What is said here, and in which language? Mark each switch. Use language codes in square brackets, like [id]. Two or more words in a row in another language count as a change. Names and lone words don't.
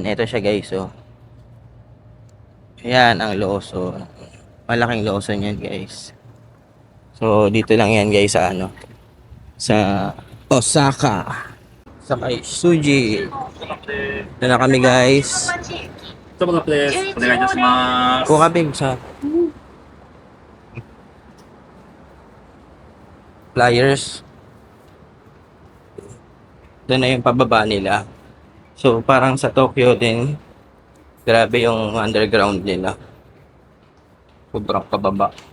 [tl] Ito siya guys, oh. Ayan ang Lawson. Malaking Lawson yan guys. So, dito lang yan guys sa sa Osaka. Sa Kaisuji. Ito na kami guys. [ja] 一言です。お願いいたします。 [tl] Kuha kami sa flyers. Doon na yung pababa nila. So, parang sa Tokyo din, grabe yung underground nila. Sobrang pababa.